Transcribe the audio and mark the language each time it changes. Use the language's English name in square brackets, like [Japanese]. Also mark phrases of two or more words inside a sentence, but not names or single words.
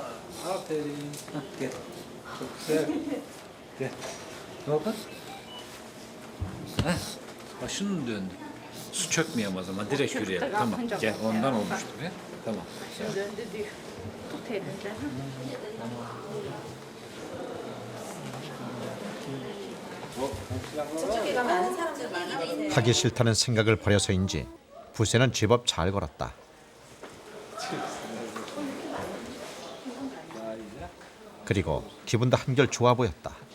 [Turkish] Aferin. Heh, gel. Çok güzel. Gel. Ne oldu? Heh. Başın mı döndü? Su çökmeyeyim o zaman. Direkt yürüyelim. Tamam. Gel. Ondan olmuştur ya. Tamam. Başım döndü diyor. Tut elinden. [Korean] 하기 싫다는 생각을 버려서인지 부세는 제법 잘 걸었다. 그리고 기분도 한결 좋아 보였다.